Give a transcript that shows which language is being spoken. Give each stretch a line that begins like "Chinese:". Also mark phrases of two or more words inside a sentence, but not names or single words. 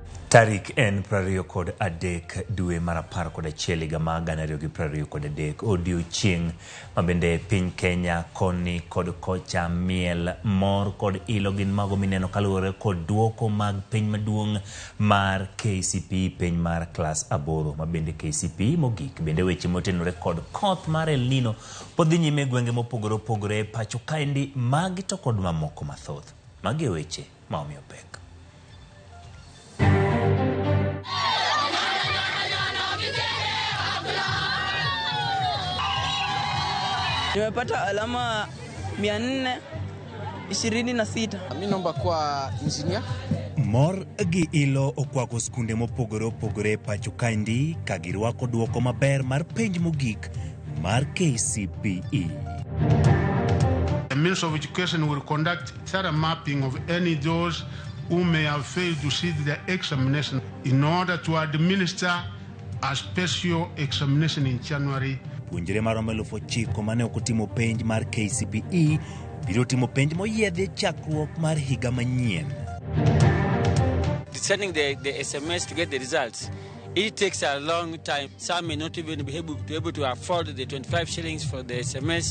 Luo (Kenya and Tanzania): Tarik en prario kod adek dwe marapar kod achiel higa mag 2023 odiochieng' mabende piny Kenya koni kod kocha miel mor kod ilo gin mago mineno kaluwore kod duoko mag piny maduong' mar KCPE piny mar klas 8 mabende KCPE mogik bende weche motenore kod koth mar El Nino podhi nyime gwenge mopogore opogore pacho kaendi magi to kod mamoko mathoth magi weche maomiyo pek.
Swahili: Nimepata alama 426. Mimi naomba kuwa engineer.
Luo (Kenya and Tanzania): Mor gi ilo okwako skunde mopogore opogore pacho kaendi ka girwako duoko maber mar penj mogik mar KCPE.
English: The Minister of Education will conduct thorough mapping of any those who may have failed to sit the examination in order to administer a special examination in January.
Luo (Kenya and Tanzania): Puonjre maromo 9,000 mane okotimo penj mar KCPE biro timo penj moyiedhi chakruok mar higa manyien.
English: Sending the SMS to get the results, it takes a long time. Some may not even be able to afford the 25 shillings for the SMS.